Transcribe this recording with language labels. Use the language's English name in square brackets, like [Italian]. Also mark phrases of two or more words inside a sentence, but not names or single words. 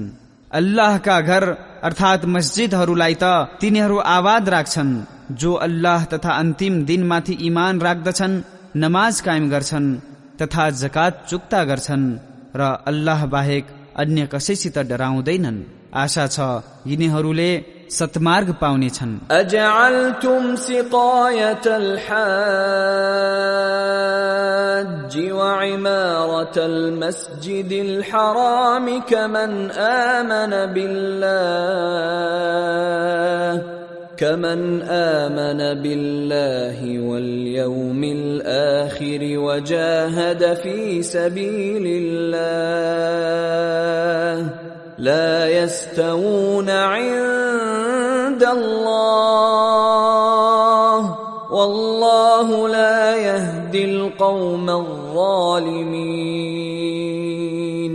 [Nepali] अल्लाहका घर अर्थात मस्जिदहरूलाई त तिनीहरू आबाद राख्छन् जो अल्लाह तथा अन्तिम दिनमाथि ईमान राख्दछन्, नमाज कायम गर्छन् तथा जकात चुक्ता गर्छन् र अल्लाह बाहेक अन्य कसैसित डराउँदैनन्। आशा छ यिनीहरूले सत्मार्ग पाउनेछन्। [Arabic] أجعلتم سقاية الحاج وعمارة المسجد الحرام كمن آمن بالله واليوم الآخر وجاهد في سبيل الله لا يستوون عند الله والله لا يهدي القوم الظالمين.